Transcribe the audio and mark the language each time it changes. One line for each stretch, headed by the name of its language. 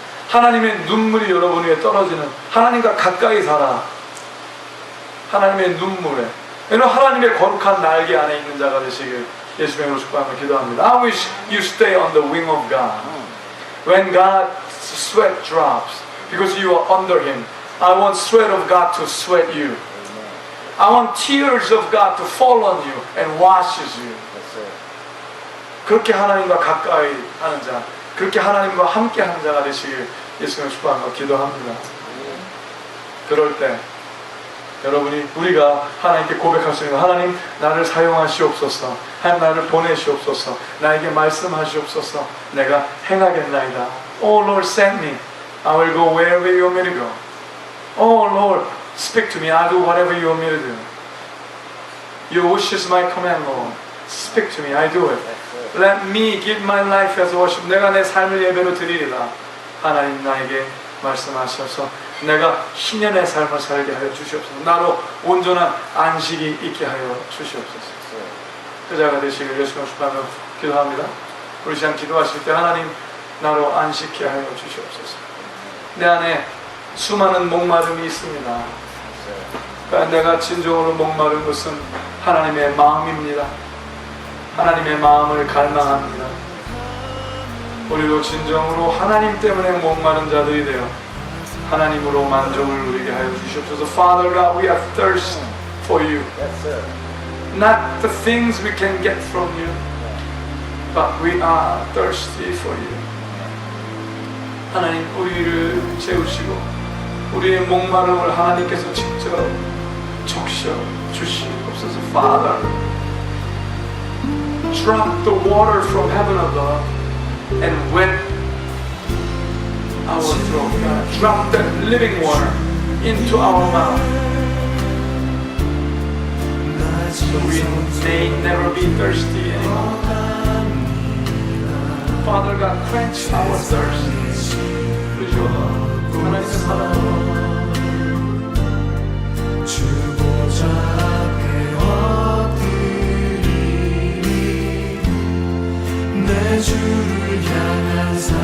Korean: 하나님의 눈물이 여러분 위에 떨어지는, 하나님과 가까이 살아. 하나님의 눈물에, 여러분 하나님의 거룩한 날개 안에 있는 자가 되시길 예수님의 주방과 기도합니다.
English: I wish you stay on the wing of God. When God's sweat drops, because you are under Him, I want sweat of God to sweat you. I want tears of God to fall on you and washes you.
Korean: 그렇게 하나님과 가까이 하는 자, 그렇게 하나님과 함께 하는 자가 되시길 예수님의 축복하며 기도합니다. 그럴 때 우리가 하나님께 고백할 수 있는, 하나님 나를 사용하시옵소서, 하나님 나를 보내시옵소서, 나에게 말씀하시옵소서, 내가 행하겠나이다.
English: Oh Lord, send me. I will go wherever you want me to go. Oh Lord, speak to me. I'll do whatever you want me to do. Your wish is my command, Lord. Speak to me. I do it. Let me give my life as worship.
Korean: 내가 내 삶을 예배로 드리리라. 하나님 나에게 말씀하셔서 내가 신년의 삶을 살게 하여 주시옵소서. 나로 온전한 안식이 있게 하여 주시옵소서. 그 자가 되시길 예수님을 축복하며 기도합니다. 우리 시간 기도하실 때 하나님 나로 안식케 하여 주시옵소서. 내 안에 수많은 목마름이 있습니다. 내가 진정으로 목마른 것은 하나님의 마음입니다. 하나님의 마음을 갈망합니다. 우리도 진정으로 하나님 때문에 목마른 자들이 되어 하나님으로 만족을 누리게 하여 주시옵소서.
English: Father God, we have thirst for you. Not the things we can get from you, but we are thirsty for you.
Korean: 하나님 우리를 채우시고 우리의 목마름을 하나님께서 직접 적셔 주시옵소서.
English: Father, drop the water from heaven above and wet our throat. God, drop that living water into our mouth so we may never be thirsty anymore. Father God, quench our thirst.
Korean: 하나님의 사랑 주보좌 앞에 엎드리니 내 주를 향한